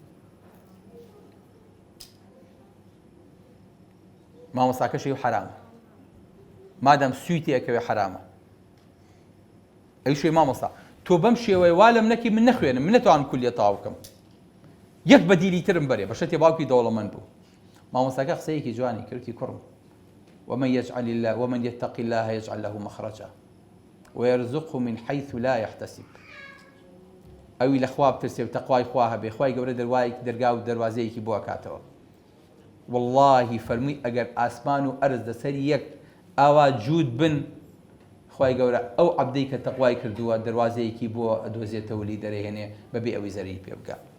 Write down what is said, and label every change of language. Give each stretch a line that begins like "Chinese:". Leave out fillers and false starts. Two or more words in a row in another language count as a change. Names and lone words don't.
Central Kurdish: مامۆستاکەشی حرامە، مادەم سویتی ئەکەوێ حرامە. ئەی شوێ مامۆستا، تۆ بەم شێوەیە وا لەم نەکی من نەخوێنم، من نەتوانم کولیە تاو بکەم، یەک بەدیلی ترم بەرێ، بەشەتی باوکی دەوڵەمەند بوو. مامۆستاکە قسەیەکی جوانی کردی، کوڕم،
Arabic: ومن يتق الله يجعل له مخرجا ويرزقه من حيث لا يحتسب.
Central Kurdish: ئەوی لە خوا بترسێ و تەقوای خوا هەبێ، خوای گەورە دەروای دەرگا و دەروازەیەکی بۆ ئەکاتەوە. واللهی فەرمووی ئەگەر ئاسمان و ئەرز لەسەری یەک ئاوا جوود بن، خوای گەورە ئەو عەبدەی کە تەقوای کردووە دەروازەیەکی بۆ ئەدۆزێتەوە لی دەرەهێنێ بەبێ ئەوەی زەرری پێ بکات.